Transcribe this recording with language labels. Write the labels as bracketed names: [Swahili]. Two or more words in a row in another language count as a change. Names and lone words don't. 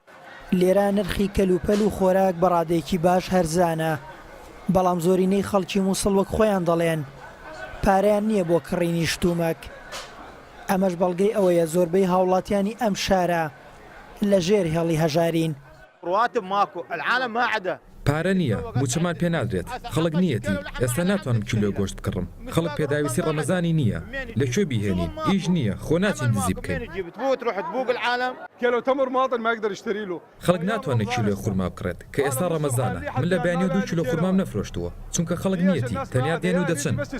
[Central Kurdish] لێرە نرخی کەلوپەل و خۆراک بەڕادێکی باش هەرزانە بەڵام زۆرینەی خەڵکی مووسڵ وەک خۆیان دەڵێن پارەیان نییە بۆ کڕینی شتومەک. ئەمەش بەڵگەی ئەوەیە زۆربەی هاوڵاتیانی ئەم شارە لە ژێر هێڵی هەژارین. [Arabic] رواتب ماكو العالم ما عدا [Central Kurdish] پارە نییە موچەمان پێ نادرێت خەڵک نیەتی ئێستا ناتوانم کیلۆ گۆشت بکڕم خەڵک پێداویستی ڕەمەزانی نییە لەکوێ بیهێنین ئیش نییە خۆ ناچین دزی بکەین خەڵک ناتوانێت کیلۆ خورما بکڕێت کە ئێستا ڕەمەزانە من لە بەیانی 2 کیلۆ خورمام نەفرۆشتووە چونکە خەڵک نیەتی تەنیا دێن و دەچن.